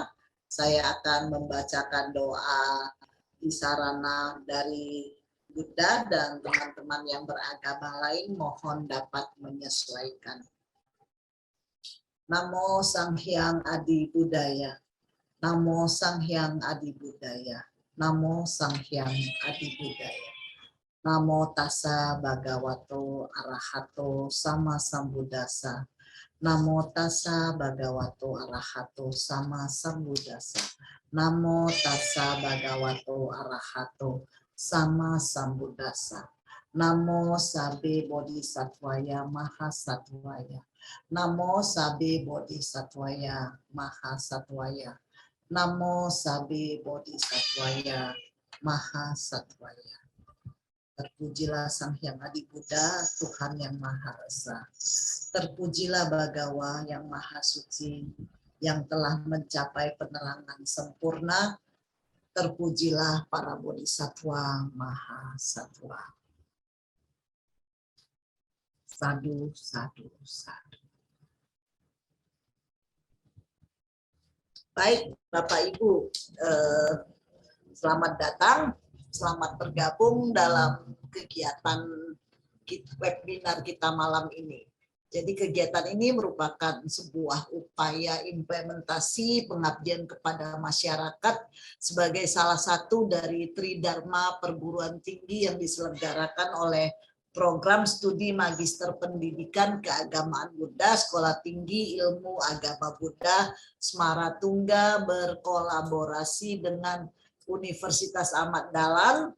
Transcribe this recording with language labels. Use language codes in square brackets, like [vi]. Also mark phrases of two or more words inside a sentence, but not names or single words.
[id] Saya akan membacakan doa di sarana dari Buddha dan teman-teman yang beragama lain mohon dapat menyesuaikan. [pi] Namo Sang Hyang Adi Budaya. Namo Sang Hyang Adi Budaya. Namo Sang Hyang Adi Budaya. Namo tassa bhagavato arahato sama sambuddhassa. Namo tassa bhagavato arahato sama sambuddhassa. Namo tassa bhagavato arahato sama sambuddhassa. Namo sabbe bodhisattvaya mahasattvaya. Namo sabbe bodhisattvaya mahasattvaya. Namo sabbe bodhisattvaya mahasattvaya. [id] Terpujilah Sang Hyang Adi Buddha, Tuhan yang Maha Esa. Terpujilah Bagawa yang Maha Suci, yang telah mencapai penerangan sempurna. Terpujilah para bodhisattva Maha Sattva. [pi] Sadu, sadu, sadu. [id] Baik, Bapak Ibu, selamat datang. Selamat bergabung dalam kegiatan webinar kita malam ini. Jadi kegiatan ini merupakan sebuah upaya implementasi pengabdian kepada masyarakat sebagai salah satu dari Tridharma perguruan tinggi yang diselenggarakan oleh Program Studi Magister Pendidikan Keagamaan Buddha Sekolah Tinggi Ilmu Agama Buddha Semaratungga berkolaborasi dengan Universitas Ahmad Dahlan,